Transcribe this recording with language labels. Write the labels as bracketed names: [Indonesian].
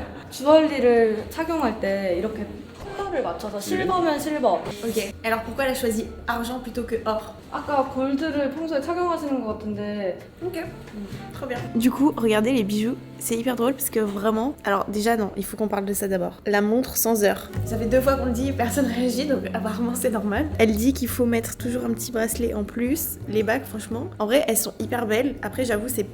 [Korean] 주얼리를 착용할 때 이렇게 컬러를 맞춰서 실버면 실버. [French] Ok. Alors pourquoi elle a choisi argent plutôt que or? [Korean] 아까 골드를 평소에 착용하시는 것 같은데. [French] Ok. Trop bien. Du coup, regardez les bijoux. C'est hyper drôle parce que vraiment... Alors déjà non, il faut qu'on parle de ça d'abord. La montre sans heure. Ça fait 2 fois qu'on le dit, personne réagit, donc apparemment c'est normal. Elle dit qu'il faut mettre toujours un petit bracelet en plus. Les bagues, franchement, en vrai, elles sont hyper belles. Après, j'avoue, c'est...